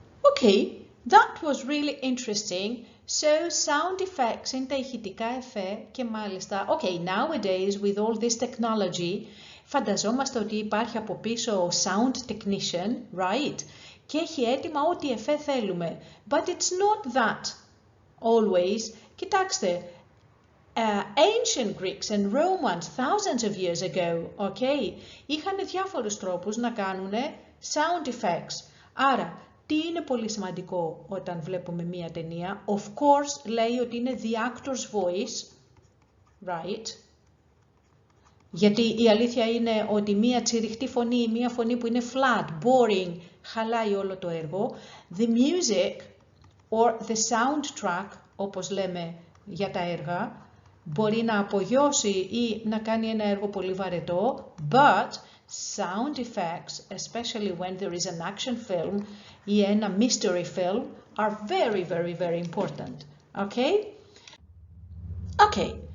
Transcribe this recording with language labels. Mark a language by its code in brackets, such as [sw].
[en] Okay, that was really interesting. So sound effects [el] είναι τα ηχητικά εφέ και μάλιστα, [en] okay, nowadays with all this technology, [el] φανταζόμαστε ότι υπάρχει από πίσω [en] sound technician, right? [el] Και έχει έτοιμα ό,τι εφέ θέλουμε. [en] But it's not that always. [el] Κοιτάξτε, [en] ancient Greeks and Romans thousands of years ago, okay, [el] είχαν διάφορους τρόπους να κάνουν [en] sound effects. [el] Άρα, τι είναι πολύ σημαντικό όταν βλέπουμε μία ταινία? [en] Of course, [el] λέει ότι είναι [en] the actor's voice, right? [el] Γιατί η αλήθεια είναι ότι μία τσιριχτή φωνή ή μία φωνή που είναι [en] flat, boring, [el] χαλάει όλο το έργο. [en] The music or the soundtrack, [el] όπως λέμε για τα έργα, μπορεί να απογειώσει ή να κάνει ένα έργο πολύ βαρετό, [en] but sound effects, especially when there is an action film [el] ή ένα [en] mystery film, are very, very, very important. Okay? Okay.